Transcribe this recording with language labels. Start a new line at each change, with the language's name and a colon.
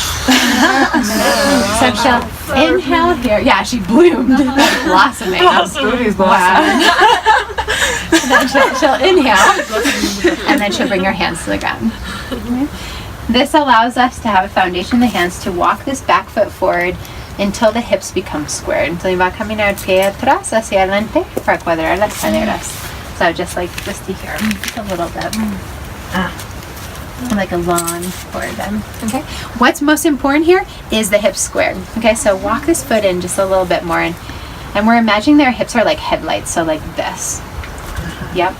English: So she'll inhale here. Yeah, she bloomed. Blossoming. Wow. Then she'll inhale, and then she'll bring her hands to the ground. Okay. This allows us to have a foundation in the hands to walk this back foot forward until the hips become squared.
Spanish: Entonces va a caminar pie atrás hacia adelante para cuadrar las caderas.
English: So just to here, just a little bit. Like a long forward bend. Okay. What's most important here is the hips squared. Okay, so walk this foot in just a little bit more, and we're imagining their hips are like headlights, so like this. Yep.